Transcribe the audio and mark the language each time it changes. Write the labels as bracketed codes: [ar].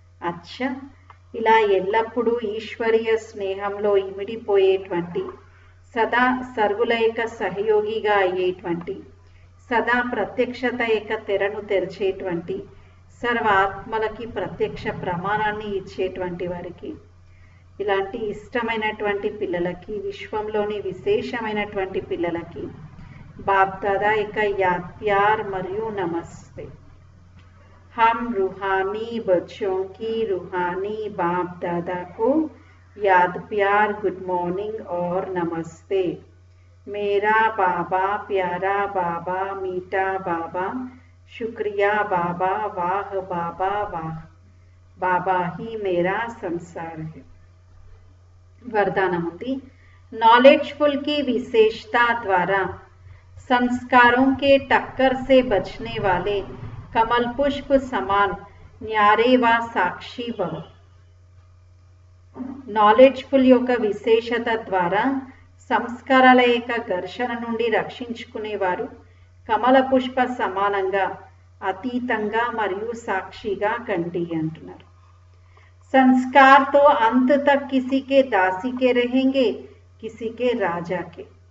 [te] అచ్చా, ఇలా ఎల్లప్పుడూ ఈశ్వరీయ స్నేహంలో ఇమిడిపోయేటువంటి, సదా సర్వుల యొక్క సహయోగిగా అయ్యేటువంటి, సదా ప్రత్యక్షత యొక్క తెరను తెరిచేటువంటి, సర్వ ఆత్మలకి ప్రత్యక్ష ప్రమాణాన్ని ఇచ్చేటువంటి వారికి, ఇలాంటి ఇష్టమైనటువంటి పిల్లలకి, విశ్వంలోని విశేషమైనటువంటి పిల్లలకి బాప్ దాదా యొక్క యాద్ ప్యార్ మరియు నమస్తే. [hi] हम रूहानी बच्चों की रूहानी बाप दादा को याद प्यार, गुड मॉर्निंग और नमस्ते. मेरा बाबा, प्यारा बाबा, मीठा बाबा, शुक्रिया बाबा, वाह बाबा वाह, बाबा ही मेरा संसार है. वरदान [te] ఉంది, [hi] नॉलेजफुल की विशेषता द्वारा संस्कारों के टक्कर से बचने वाले कमल पुष्प समान न्यारे व साक्षी भव. [te] నాలెడ్జ్ఫుల్ యొక్క విశేషత ద్వారా సంస్కారాల యొక్క ఘర్షణ నుండి రక్షించుకునేవారు కమల పుష్ప సమానంగా, అతీతంగా మరియు సాక్షిగా కండి అంటున్నారు. [hi] సంస్కార్ తో అంత్ తక్ కిసీకే దాసీకే రహేంగే, కిసీకే రాజాకే.